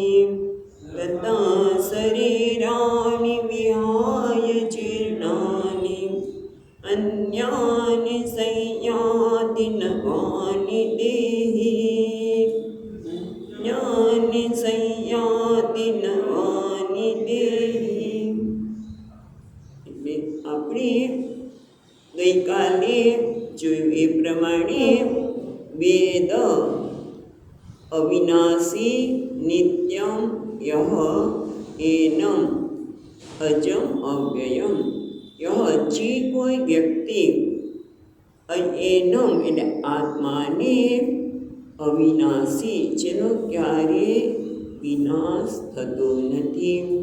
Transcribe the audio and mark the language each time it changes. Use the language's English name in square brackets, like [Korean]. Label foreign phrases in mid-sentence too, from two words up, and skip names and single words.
[Sanskrit] तथा शरीराणि विहाय जीर्णानि अन्यानि संयाति नवानि देहि ज्ञानि संयाति नवानि देहि [Gujarati] આપણે ગઈકાલે જોયું એ પ્રમાણે [Sanskrit] वेद अविनाशी नित्यम् य एनम् अजम् अव्ययम् य [Gujarati] જે કોઈ વ્યક્તિ એનમ એટલે આત્માને અવિનાશી જેનો ક્યારે વિનાશ થતો નથી.